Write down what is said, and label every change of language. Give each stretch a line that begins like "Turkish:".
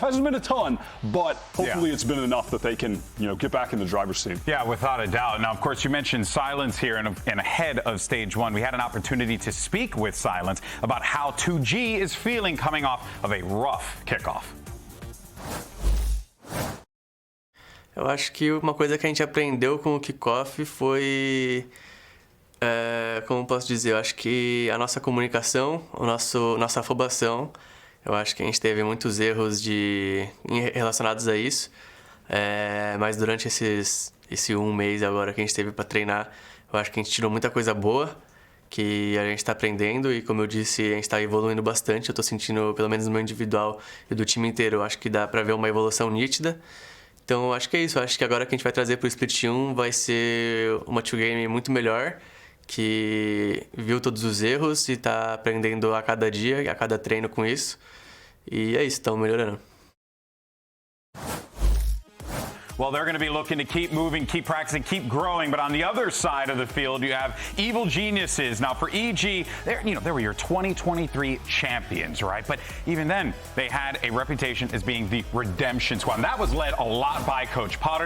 English: Hasn't been a ton, but hopefully it's been enough that they can, get back in the driver's seat. Yeah, without a doubt. Now, of course, you mentioned Silence here and ahead of Stage 1. We had an opportunity to speak with Silence about how 2G is feeling coming off of a rough kickoff.
Portuguese: Eu acho que uma coisa que a gente aprendeu com o Kickoff foi, como posso dizer, eu acho que a nossa comunicação, nossa afobação, eu acho que a gente teve muitos erros relacionados a isso, mas durante esse um mês agora que a gente teve para treinar, eu acho que a gente tirou muita coisa boa, que a gente está aprendendo e, como eu disse, a gente está evoluindo bastante. Eu estou sentindo, pelo menos no meu individual e do time inteiro, eu acho que dá para ver uma evolução nítida. Então, acho que é isso. Acho que agora que a gente vai trazer para o Split 1 vai ser uma 2-game muito melhor, que viu todos os erros e está aprendendo a cada dia, a cada treino com isso. E é isso, estamos melhorando.
English: Well, they're going to be looking to keep moving, keep practicing, keep growing. But on the other side of the field, you have Evil Geniuses. Now, for EG, they were your 2023 champions, right? But even then, they had a reputation as being the redemption squad. And that was led a lot by Coach Potter.